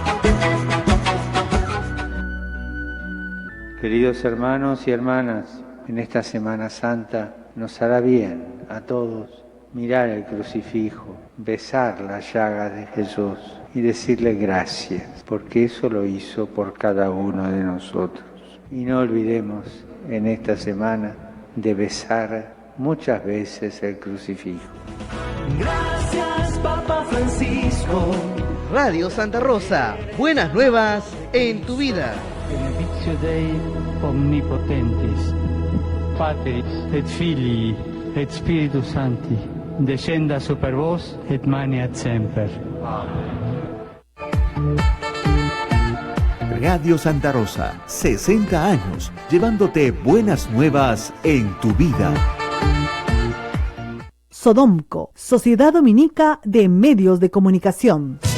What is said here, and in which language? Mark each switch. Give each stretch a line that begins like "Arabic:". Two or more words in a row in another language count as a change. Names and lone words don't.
Spanish: Queridos hermanos y hermanas, en esta Semana Santa nos hará bien a todos mirar el crucifijo, besar la llaga de Jesús y decirle gracias, porque eso lo hizo por cada uno de nosotros. Y no olvidemos en esta semana de besar muchas veces el crucifijo. Gracias, Papa Francisco. Radio Santa Rosa, buenas nuevas en tu vida.
Latin: Benedictio Dei omnipotentis, Patris et Filii et Spiritus Sancti, descenda super vos et maneat semper.
Spanish: Radio Santa Rosa, 60 años, llevándote buenas nuevas en tu vida. Sodomco, Sociedad Dominica de Medios de Comunicación.